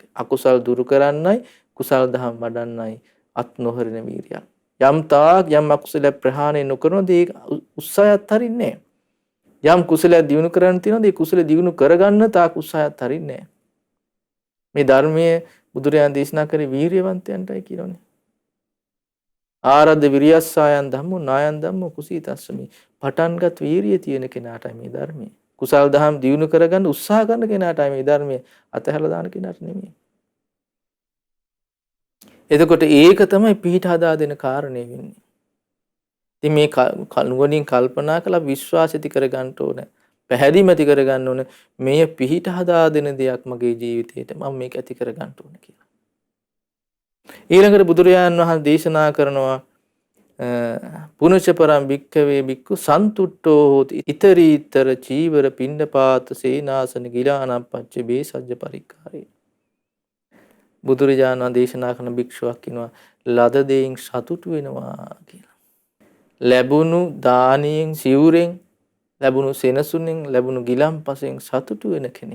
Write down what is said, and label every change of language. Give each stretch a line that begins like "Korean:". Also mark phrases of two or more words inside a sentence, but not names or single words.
Sinhala: අකුසල් දුරු කරන්නයි කුසල් දහම් වඩන්නයි අත් නොහරින වීරියක්. යම් තාක් යම් අකුසල ප්‍රහාණය නොකරනද ඒ උත්සාහයත් හරින්නේ නැහැ. යම් කුසලයක් දිනු කරන්න තියෙනවද ඒ කුසල දිනු කරගන්න තාක් උත්සාහයත් හරින්නේ නැහැ. මේ ධර්මයේ බුදුරජාණන් දේශනා කරේ වීරියවන්තයන්ටයි කියනෝනේ.
Pali: ආරද්ධ විරියස්සායන් ධම්මෝ නායන් ධම්මෝ කුසීතස්සමි.
Sinhala: පටන්ගත් වීරිය තියෙන කෙනාටයි මේ ධර්මයේ. කුසල් දහම් දියුණු කරගන්න උත්සාහ කරන කෙනාටයි මේ ධර්මයේ. අතහැරලා දාන කෙනාට නෙමෙයි. එතකොට ඒක තමයි පිහිට හදා දෙන කාරණේ වෙන්නේ. ඉතින් මේ නුවණින් කල්පනා කළා විශ්වාස ඇති කරගන්න ඕනේ. පැහැදිලිම ඇති කරගන්න ඕනේ මේ පිහිට හදා දෙන දෙයක් මගේ ජීවිතේට මම මේක ඇති කරගන්න ඕනේ කියලා. ඊළඟට බුදුරජාණන් වහන්සේ දේශනා කරනවා
Pali: පුනච පරම් භික්ඛවේ භික්ඛු සන්තුට්ඨෝ හෝති ඊතරීතර චීවර පිණ්ඩපාත සේනාසන ගිලානම් පච්ච බේසජ්ජ පරික්කාරේ.
Sinhala: බුදුරජාණන් දේශනා කරන භික්ෂුවක් කියනවා ලද දෙයින් සතුටු වෙනවා කියලා. ලැබුණු දානියෙන් සිවුරෙන් ලැබුණු සෙනසුනෙන් ලැබුණු ගිලම්පසෙන් සතුටු වෙන කෙනෙක්.